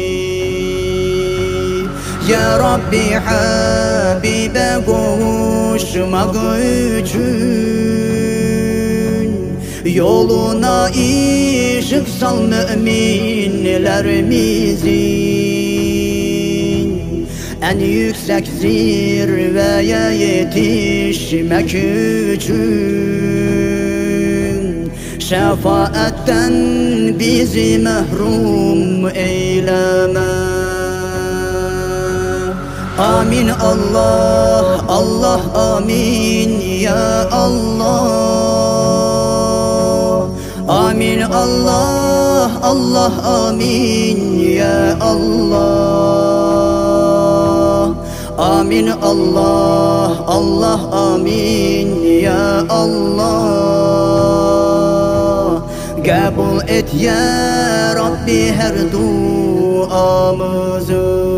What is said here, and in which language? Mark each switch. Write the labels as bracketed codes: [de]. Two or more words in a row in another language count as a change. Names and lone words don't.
[tr] Ya Rabbi Habibe kavuşmak için yoluna ışık sal müminlerimizin. En yüksek zirveye yetişmek için şefaatten bizi mahrum eyleme. [ar] آمين الله، الله آمين يا الله. آمين الله، الله آمين يا الله. آمين الله، الله آمين يا الله. [tr] Kabul et ya Rabbi her duamızı.